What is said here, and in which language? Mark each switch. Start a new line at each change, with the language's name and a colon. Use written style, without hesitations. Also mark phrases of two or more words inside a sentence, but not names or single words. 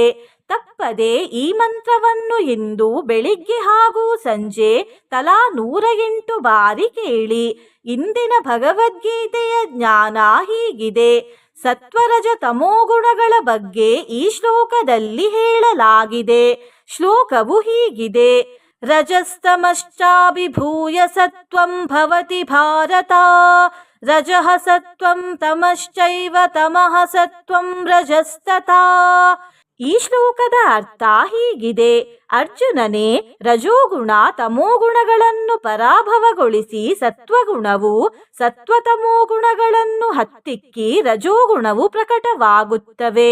Kannada: ತಪ್ಪದೆ ಈ ಮಂತ್ರವನ್ನು ಇಂದು ಬೆಳಿಗ್ಗೆ ಹಾಗೂ ಸಂಜೆ ತಲಾ 108 ಬಾರಿ ಕೇಳಿ. ಇಂದಿನ ಭಗವದ್ಗೀತೆಯ ಜ್ಞಾನ ಹೀಗಿದೆ. ಸತ್ವರಜ ತಮೋಗುಣಗಳ ಬಗ್ಗೆ ಈ ಶ್ಲೋಕದಲ್ಲಿ ಹೇಳಲಾಗಿದೆ. ಶ್ಲೋಕವು ಹೀಗಿದೆ:
Sanskrit: ರಜಸ್ತಮಶ್ಚಾಭಿಭೂಯ ಸತ್ವಂ ಭವತಿ ಭಾರತ. ರಜಃ ಸತ್ವಂ ತಮಶ್ಚೈವ ತಮಃ ಸತ್ವಂ ರಜಸ್ತಥಾ.
Kannada: ಈ ಶ್ಲೋಕದ ಅರ್ಥ ಹೀಗಿದೆ: ಅರ್ಜುನನೇ, ರಜೋಗುಣ ತಮೋಗುಣಗಳನ್ನು ಪರಾಭವಗೊಳಿಸಿ ಸತ್ವಗುಣವು ಸತ್ವತಮೋಗುಣಗಳನ್ನು ಹತ್ತಿಕ್ಕಿ ರಜೋಗುಣವು ಪ್ರಕಟವಾಗುತ್ತವೆ.